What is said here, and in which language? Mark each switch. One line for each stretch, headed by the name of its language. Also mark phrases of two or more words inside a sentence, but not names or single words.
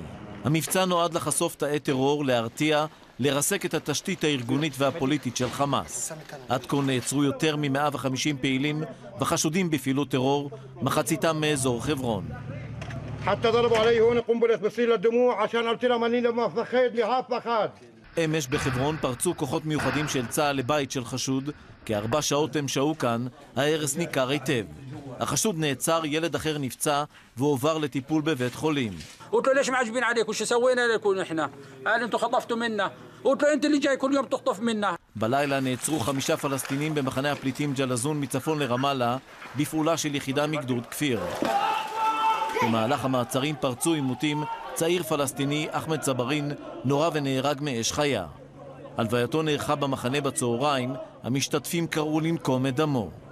Hebrew: המבצע נועד לחשוף תאי טרור, להרתיע, לרסק את התשתית הארגונית והפוליטית של חמאס. עד כה נעצרו יותר מ-150 פעילים וחשודים בפעילות טרור, מחציתם מאזור חברון.
Arabic: حتى ضربوا علي هون قنبلة بصير للدموع عشان قلت لهم اني لما فخد لحاف فخد.
Hebrew: אמש בחברון פרצו כוחות מיוחדים של צה"ל לבית של חשוד, כ4 שעות הם שהו כאן, ההרס ניכר היטב. החשוד נעצר, ילד אחר נפצע והועבר לטיפול בבית חולים.
Arabic: قلت له ليش معجبين عليكم شو سوينا لكم احنا؟ قال انتم خطفتوا منا. قلت له انت اللي جاي كل يوم تخطف منا.
Hebrew: בלילה נעצרו 5 פלסטינים במחנה הפליטים ג'לזון מצפון לרמאללה, בפעולה של יחידה מגדוד כפיר. במהלך המעצרים פרצו עימותים, צעיר פלסטיני, אחמד צברין, נורה ונהרג מאש חיה. הלווייתו נערכה במחנה בצהריים, המשתתפים קראו לנקום את דמו.